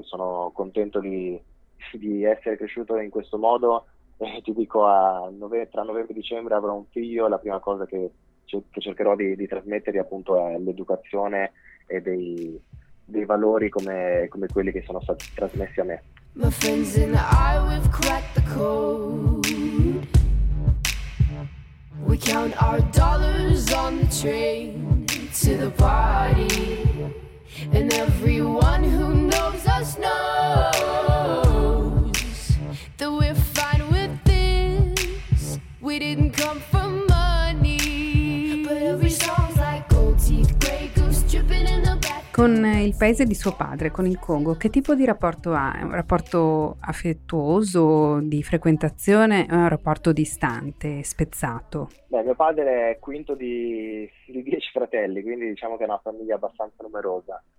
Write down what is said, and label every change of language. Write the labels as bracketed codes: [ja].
[it] Sono contento di essere cresciuto in questo modo, e ti dico, tra novembre e dicembre avrò un figlio. La prima cosa che cercherò di trasmettergli, appunto, è l'educazione e dei valori come quelli che sono stati trasmessi a me. [en] My friends and I, we've cracked the code. We count our dollars on the train to the party, and everyone who knows us knows that we're fine with this. We didn't come for money, but every song's like gold teeth, grey goose dripping in the back. [it] Con il paese di suo padre, con il Congo, che tipo di rapporto ha? È un rapporto affettuoso, di frequentazione, o è un rapporto distante, spezzato? Beh, mio padre è quinto di 10 fratelli, quindi diciamo che è una famiglia abbastanza numerosa.